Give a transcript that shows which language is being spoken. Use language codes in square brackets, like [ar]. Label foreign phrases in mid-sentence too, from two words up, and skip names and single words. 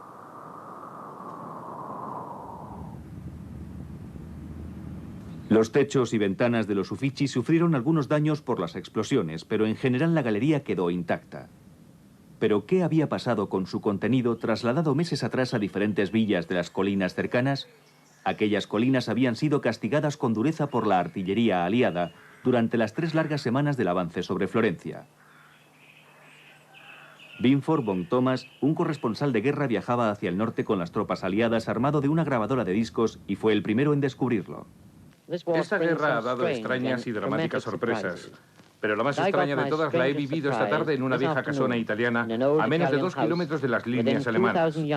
[es] Los techos y ventanas de los Uffizi sufrieron algunos daños por las explosiones, pero en general la galería quedó intacta. ¿Pero qué había pasado con su contenido trasladado meses atrás a diferentes villas de las colinas cercanas? Aquellas colinas habían sido castigadas con dureza por la artillería aliada durante las 3 largas semanas del avance sobre Florencia. Binford von Thomas, un corresponsal de guerra, viajaba hacia el norte con las tropas aliadas armado de una grabadora de discos y fue el primero en descubrirlo. Esta guerra ha dado extrañas y dramáticas sorpresas, pero la más extraña de todas la he vivido esta tarde en una vieja casona italiana a menos de 2 kilómetros de las líneas alemanas.